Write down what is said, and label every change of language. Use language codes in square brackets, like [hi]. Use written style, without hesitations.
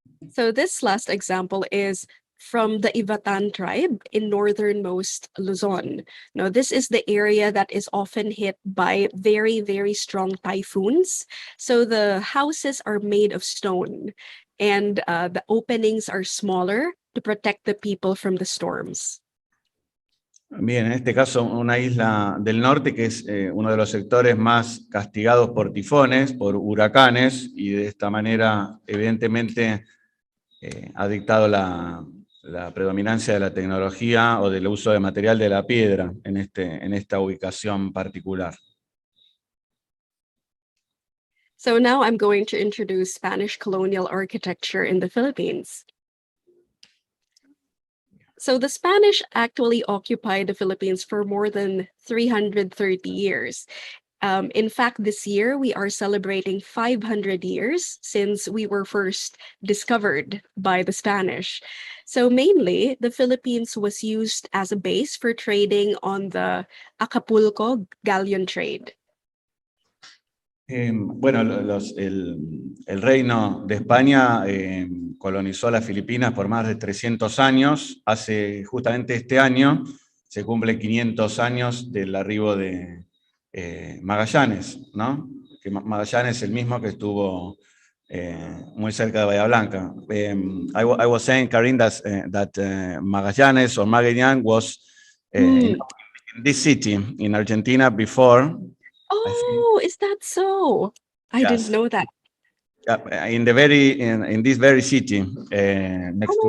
[en] So this last example is from the Ivatan tribe in northernmost Luzon. Now, this is the area that is often hit by very, very strong typhoons. So the houses are made of stone, and the openings are smaller to protect the people from the storms. [es] Bien, en este caso una isla del norte que es uno de los sectores más castigados por tifones, por huracanes, y de esta manera evidentemente ha dictado la predominancia de la tecnología o del uso de material de la piedra en esta ubicación particular. [en] So now I'm going to introduce Spanish colonial architecture in the Philippines. So the Spanish actually occupied the Philippines for more than 330 years. In fact, this year we are celebrating 500 years since we were first discovered by the Spanish. So mainly, the Philippines was used as a base for trading on the Acapulco galleon trade. [es] Bueno, el reino de España colonizó las Filipinas por más de 300 años. Hace justamente este año se cumple 500 años del arribo de Magallanes, ¿no? Que Magallanes es el mismo que estuvo muy cerca de Bahía Blanca. [en] I was saying, Caryn, that Magallanes or Magallanes was in this city in Argentina before. Oh, is that so? I didn't Yes. know that. In this very city next to